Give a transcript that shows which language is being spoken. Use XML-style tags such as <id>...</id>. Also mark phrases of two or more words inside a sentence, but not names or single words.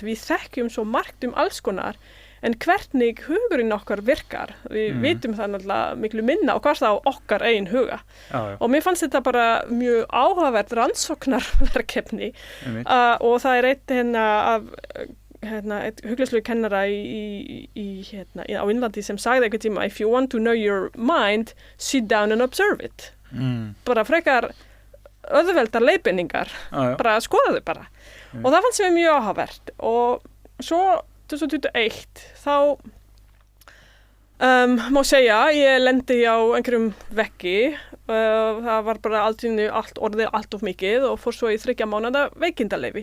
<is>Við þekkjum svo margt alls konar en hvernig hugurinn okkar virkar, við vitum það náttúrulega miklu minna og hvað þá okkar eigin huga. Og mér fannst þetta bara mjög áhugavert rannsóknarverkefni og það er eitt hugleiðslu kennara á Indlandi sem sagði einhvern tíma,</is> <en>if you want to know your mind, sit down and observe it.</en> <is>Bara frekar auðveldar leiðbeiningar, bara skoða þau bara. Og það fannst mér mjög áhugavert og svo 2021 þá má segja ég lendi á einhverjum veggi það var bara orðið allt of mikið og fór svo í 3 mánaða veikindaleyfi.</is>